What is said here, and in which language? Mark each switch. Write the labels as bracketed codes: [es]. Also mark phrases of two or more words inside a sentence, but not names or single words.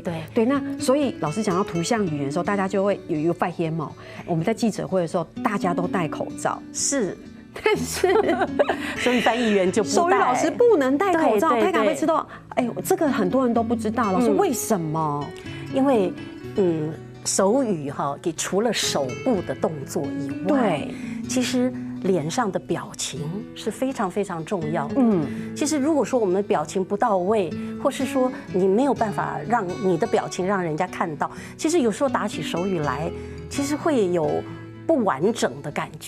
[zh] 對，那所以老師講到圖像語言的時候，大家就會有一個發現嘛。我們在記者會的時候，大家都戴口罩，但是手語翻譯員就不戴，手語老師不能戴口罩。大家會知道，這個很多人都不知道，老師為什麼？因為手語除了手部的動作以外，其實脸上的表情是非常非常重要的。其实如果说我们的表情不到位，或是说你没有办法让你的表情让人家看到，其实有时候打起手语来，其实会有不完整的感觉。